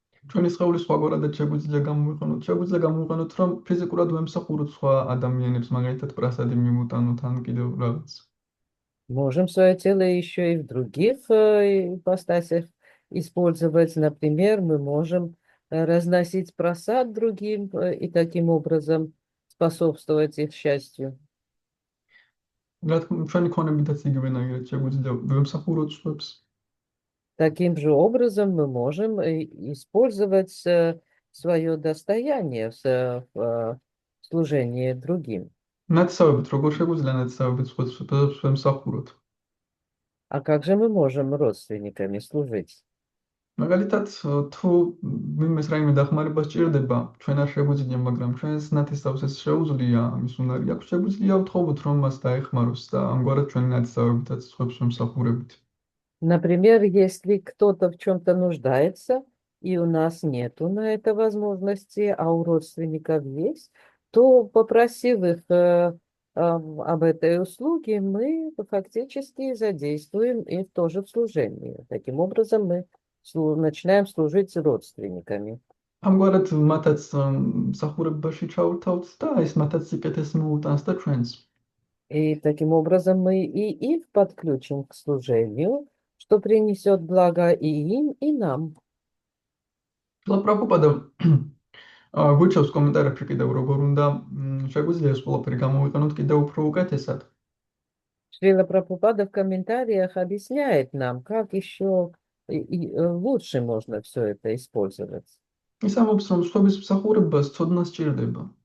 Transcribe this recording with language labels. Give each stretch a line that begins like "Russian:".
Georgian: ჩვენი სხეული სხვაგვარადად შეგვიძლია გამოვიყენოთ, რომ ფიზიკურად ვემსახუროთ სხვა ადამიანებს, მაგალითად პრასადი მივუტანოთ ან კიდევ რაღაც.
Russian: Можем свое тело еще и в других ипостасях использовать. Например, мы можем разносить просад другим и таким образом способствовать их счастью.
Georgian: რა თქმა ჩვენი ქონებითაც იგივენაირად შეგვიძლია ვემსახუროთ სხვებს.
Russian: Таким же образом мы можем использовать свое достояние в служении другим.
Georgian: ნათესავებით როგორ შეგვიძლია ნათესავებით სხვებს ვემსახუროთ?
Russian: А как же мы можем родственниками служить?
Georgian: მაგალითად, თუ ვინმეს რაიმე დახმარება სჭირდება, ჩვენ არ შეგვიძლია, მაგრამ ჩვენს ნათესავს ეს შეუძლია, ამის უნარი აქვს, შეგვიძლია ვთხოვოთ, რომ მას დაეხმაროს და ამგვარად ჩვენი ნათესავებითაც სხვებს ვემსახურებით.
Russian: Например, если кто-то в чем-то нуждается, и у нас нету на это возможности, а у родственников есть, то, попросив их об этой услуге, мы фактически задействуем их тоже в служении. Таким образом, мы начинаем служить родственниками.
Georgian: ამგვარად მათაც მსახურებაში ჩავრთავთ და ეს მათაც სიკეთეს მოუტანს და ჩვენს.
Russian: И таким образом мы и их подключим к служению, что принесет благо и им, и нам.
Georgian: პრაბჰუპადა გვიჩვენს კომენტარებში კიდევ როგორ უნდა შეგვიძლია ეს ყველაფერი გამოვიყენოთ კიდევ უფრო უკეთესად.
Russian: Шрила Прабхупада в комментариях объясняет нам, как еще лучше можно все это использовать.
Georgian: ის ამბობს, რომ სხვების მსახურებას ცოდნა სჭირდება.